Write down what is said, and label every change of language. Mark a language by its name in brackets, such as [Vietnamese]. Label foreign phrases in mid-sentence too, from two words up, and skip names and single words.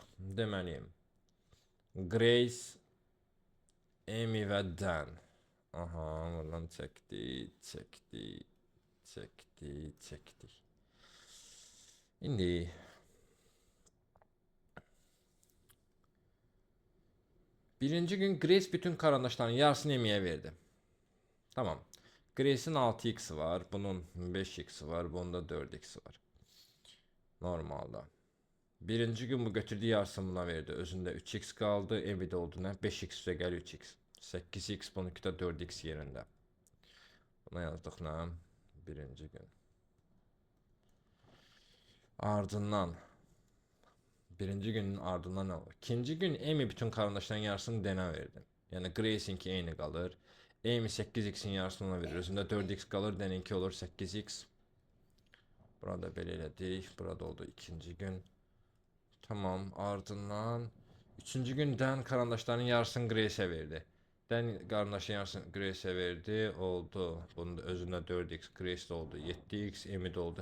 [Azerbaijani] Deməli Grace, Amy və Dan. Aha, buradan çəkdik. İndi birinci gün Grace bütün karandaşların yarısını Amy'ye verdi. Tamam. Grace'in 6x'i var, bunun 5x'i var, bunda 4x'i var. Normalda. Birinci gün bu götürdüğü yarısını buna verdi. [Turkish] Özünde 3x kaldı. Amy'de oldu ne? [Azerbaijani] 5x üstə gəl 3x. 8x bununki də 4x yerində. Buna yazdık ne? Birinci gün. [Turkish] Ardından birinci günün ardından ne olur? [Azerbaijani] İkinci gün Amy bütün karandaşların yarısını Dan'a verdi. Yani Grace'inki eyni kalır. Amy 8x'in yarısını ona verir. [Turkish] Özünde 4x kalır. Dan'inki olur 8x. [Azerbaijani] Burada belə elədik. Burada oldu ikinci gün. Tamam, ardından üçüncü gün Dan karandaşların yarısını Grace'e verdi. Dan karandaşın yarısını Grace'e verdi. Oldu. Bunun da özünde 4x. Grace'de oldu 7x. Amy'de oldu.